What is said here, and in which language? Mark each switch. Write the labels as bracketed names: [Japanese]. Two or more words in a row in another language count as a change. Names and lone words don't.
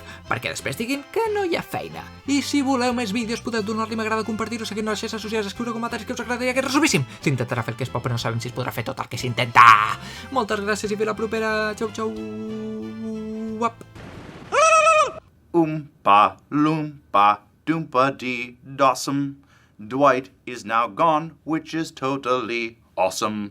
[Catalan] Perquè després diguin que no hi ha feina. I si voleu més vídeos podeu donar-li m'agrada, compartir-ho, seguir-nos a les xarxes socials, escriure comentaris que us agradaria, que és resumíssim. S'intentarà fer el que es pot, però no sabem si es podrà fer tot el que s'intenta. Moltes gràcies i fins la propera. Xau, xau. Uap. [English] Oompa, loompa, doompa dee dossum. Dwight is now gone, which is totally awesome.